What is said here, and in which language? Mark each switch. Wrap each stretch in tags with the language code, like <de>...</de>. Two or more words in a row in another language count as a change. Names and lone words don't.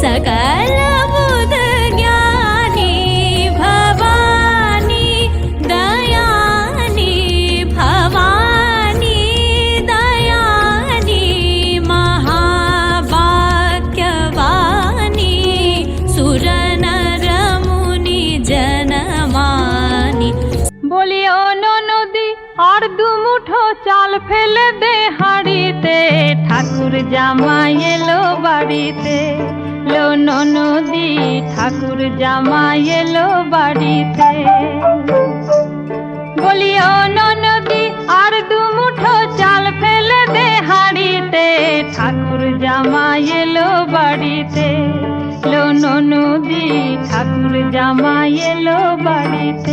<hi>सकल बुध ज्ञानी भवानी दयानी भवानी दयानी महावाक्यवाणी सुर नर मुनि जनमानी</hi> <bn>বলিও নদী আর দুমুঠো চাল ফেলে দে হাড়িতে ঠাকুর জামাই এলো বাড়িতে লো নদী ঠাকুর জামাই এলো বাড়িতে বলিও নদী আর দুমুঠো চাল ফেলে দে হাড়িতে ঠাকুর জামাই এলো বাড়িতে লো নদী ঠাকুর জামাই এলো বাড়িতে</bn>